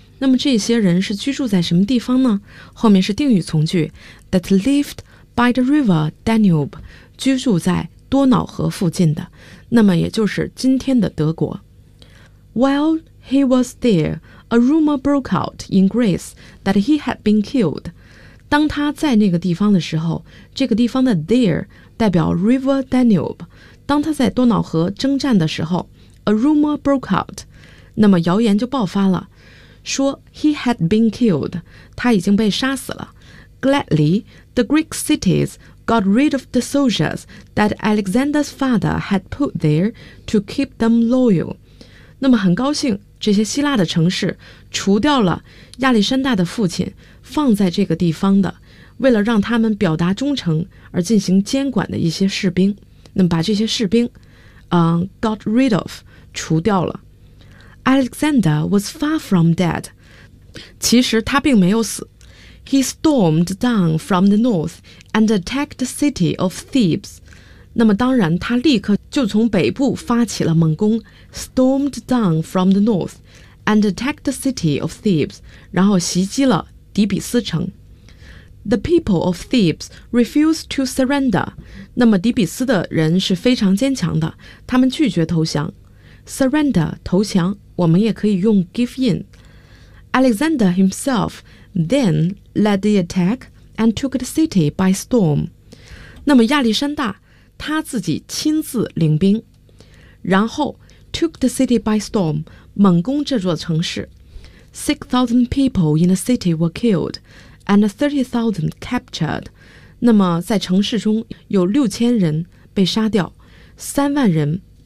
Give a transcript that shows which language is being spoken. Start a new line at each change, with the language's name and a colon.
Chinese: 那么这些人是居住在什么地方呢？后面是定语从句
English: that lived by the river Danube,
Chinese: 居住在多瑙河附近的。那么也就是今天的德国。
English: While he was there, a rumor broke out in Greece that he had been killed.
Chinese: 当他在那个地方的时候，这个地方的 there 代表 River Danube. 当他在多瑙河征战的时候 ,
English: a rumor broke out.
Chinese: 那么谣言就爆发了，说
English: he had been killed,
Chinese: 他已经被杀死了。
English: Gladly, the Greek cities,got rid of the soldiers that Alexander's father had put there to keep them loyal.
Chinese: 那么很高兴这些希腊的城市除掉了亚历山大的父亲放在这个地方的为了让他们表达忠诚而进行监管的一些士兵。那么把这些士兵、
English: got rid of,
Chinese: 除掉了。
English: Alexander was far from dead.
Chinese: 其实他并没有死。
English: He stormed down from the north and attacked the city of Thebes.
Chinese: 那么当然他立刻就从北部发起了猛攻
English: stormed down from the north and attacked the city of Thebes,
Chinese: 然后袭击了底比斯城。
English: The people of Thebes refused to surrender.
Chinese: 那么底比斯的人是非常坚强的，他们拒绝投降。 Surrender, 投降，我们也可以用 give in.
English: Alexander himself,Then led the attack and took the city by storm.
Chinese: 那么亚历山大他自己亲自领兵，然后
English: took the city by storm,
Chinese: 猛攻这座城市。
English: 6,000 people in the city were killed and 30,000 captured.
Chinese: 那么在城市中有6000人被杀掉，3万人